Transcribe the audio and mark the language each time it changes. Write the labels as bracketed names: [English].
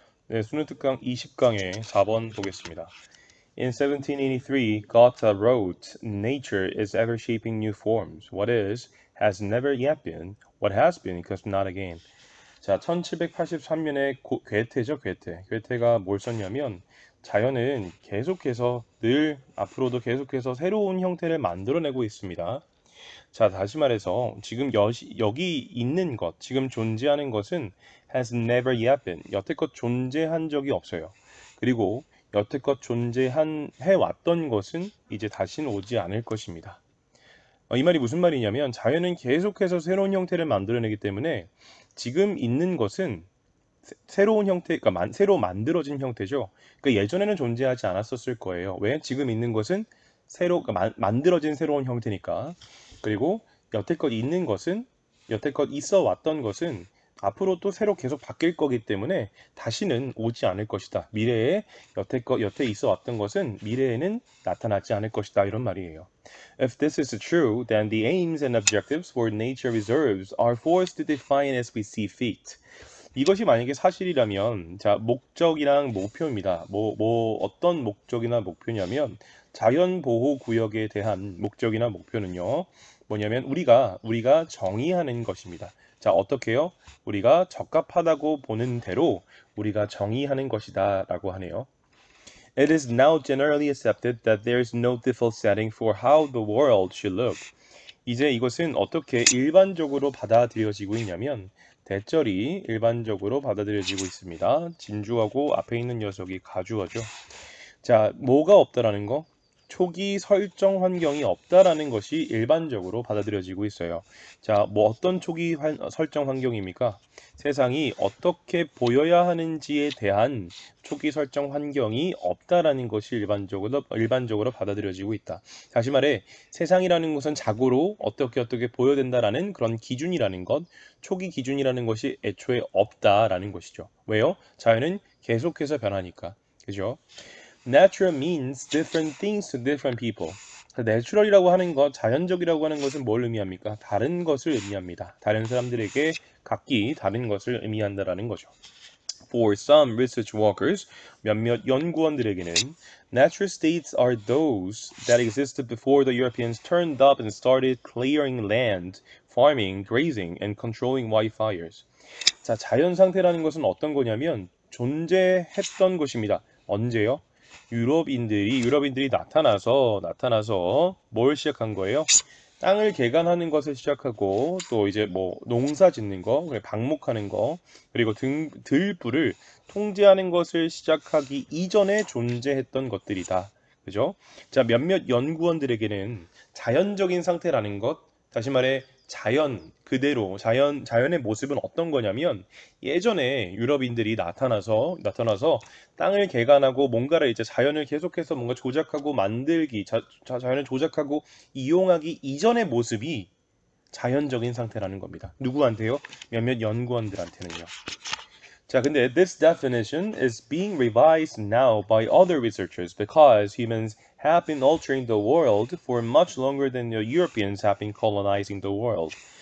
[Korean] 네, 수능 특강 20강의 4번 보겠습니다. [English] In 1783, Goethe wrote, Nature is ever shaping new forms. What is, has never yet been. What has been, because not again. [Korean] 자, 1783년에 괴테죠, 괴테. 괴테가 뭘 썼냐면, 자연은 계속해서 늘 앞으로도 계속해서 새로운 형태를 만들어내고 있습니다. 자, 다시 말해서 지금 여기 있는 것, 지금 존재하는 것은 [English] has never yet been, [Korean] 여태껏 존재한 적이 없어요. 그리고 여태껏 해왔던 것은 이제 다시는 오지 않을 것입니다. 이 말이 무슨 말이냐면 자연은 계속해서 새로운 형태를 만들어내기 때문에 지금 있는 것은 새로운 형태, 그러니까 새로 만들어진 형태죠. 그러니까 예전에는 존재하지 않았었을 거예요. 왜? 지금 있는 것은 그러니까 만들어진 새로운 형태니까. 그리고 여태껏 있는 것은, 여태껏 있어 왔던 것은 앞으로 또 새로 계속 바뀔 거기 때문에 다시는 오지 않을 것이다. 미래에 여태 있어 왔던 것은 미래에는 나타나지 않을 것이다. 이런 말이에요. [English] If this is true, then the aims and objectives for nature reserves are forced to define as we see fit. [Korean] 이것이 만약에 사실이라면, 자, 목적이랑 목표입니다. 어떤 목적이나 목표냐면, 자연보호구역에 대한 목적이나 목표는요, 뭐냐면, 우리가 정의하는 것입니다. 자, 어떻게요? 우리가 적합하다고 보는 대로 우리가 정의하는 것이다, 라고 하네요. [English] It is now generally accepted that there is no default setting for how the world should look. [Korean] 이제 이것은 어떻게 일반적으로 받아들여지고 있냐면 대절이 일반적으로 받아들여지고 있습니다. 진주하고 앞에 있는 녀석이 가주어죠. 자, 뭐가 없다라는 거? 초기 설정 환경이 없다라는 것이 일반적으로 받아들여지고 있어요. 자, 어떤 초기 설정 환경입니까? 세상이 어떻게 보여야 하는지에 대한 초기 설정 환경이 없다라는 것이 일반적으로 받아들여지고 있다. 다시 말해, 세상이라는 것은 자고로 어떻게 보여야 된다라는 그런 기준이라는 것, 초기 기준이라는 것이 애초에 없다라는 것이죠. 왜요? 자연은 계속해서 변하니까. 그죠? [English] Natural means different things to different people. [Korean] 내추럴이라고 하는 것, 자연적이라고 하는 것은 뭘 의미합니까? 다른 것을 의미합니다. 다른 사람들에게 각기 다른 것을 의미한다라는 거죠. [English] For some research workers, [Korean] 몇몇 연구원들에게는 [English] natural states are those that existed before the Europeans turned up and started clearing land, farming, grazing, and controlling wildfires. [Korean] 자, 자연 상태라는 것은 어떤 거냐면 존재했던 것입니다. 언제요? 유럽인들이 나타나서 뭘 시작한 거예요? 땅을 개간하는 것을 시작하고 또 이제 농사 짓는 거, 방목하는 거, 그리고 들불을 통제하는 것을 시작하기 이전에 존재했던 것들이다. 그죠? 자, 몇몇 연구원들에게는 자연적인 상태라는 것, 다시 말해 자연 그대로 자연의 모습은 어떤 거냐면 예전에 유럽인들이 나타나서 땅을 개간하고 뭔가를 이제 자연을 계속해서 뭔가 조작하고 자연을 조작하고 이용하기 이전의 모습이 자연적인 상태라는 겁니다. 누구한테요? 몇몇 연구원들한테는요. 자, 근데 [English] this definition is being revised now by other researchers because humans have been altering the world for much longer than the Europeans have been colonizing the world.